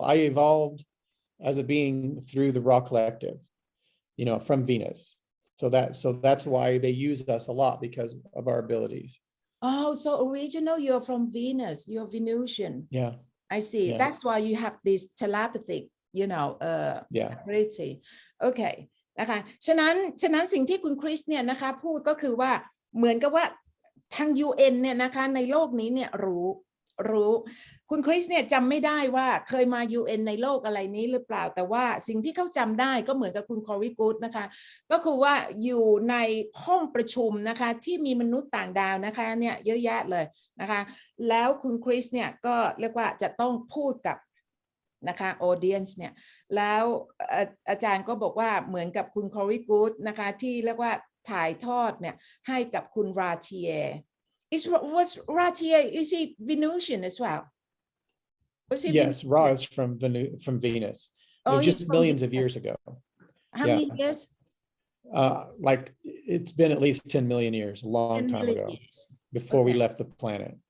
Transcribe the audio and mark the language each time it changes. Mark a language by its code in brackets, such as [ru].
[en] I evolved as a being through the Ra collective, from Venus. So that's why they use us a lot because of our abilities. Oh, so original, you're from Venus, you're Venusian. Yeah. I see. Yeah. That's why you have this telepathic, ability. Okay. [th] นะคะฉะนั้นสิ่งที่คุณคริสเนี่ยนะคะพูดก็คือว่าเหมือนกับว่าทาง UN เนี่ยนะคะในโลกนี้เนี่ยรู้คุณคริสเนี่ยจำไม่ได้ว่าเคยมา UN ในโลกอะไรนี้หรือเปล่าแต่ว่าสิ่งที่เขาจำได้ก็เหมือนกับคุณคอริกูดนะคะก็คือว่าอยู่ในห้องประชุมนะคะที่มีมนุษย์ต่างดาวนะคะเนี่ยเยอะแยะเลยนะคะแล้วคุณคริสเนี่ยก็เรียกว่าจะต้องพูดกับ นะคะออเดียนส์เนี่ยแล้วอาจารย์ก็บอกว่าเหมือนกับคุณคอริกูดนะคะที่เรียกว่าถ่ายทอดเนี่ยให้กับคุณราเทีย [en] was Ratier, is he Venusian as well? Was he yes, Ra is from Venus. Oh, just millions of years ago. How many years? Like it's been at least 10 million years, a long time ago, before we left the planet.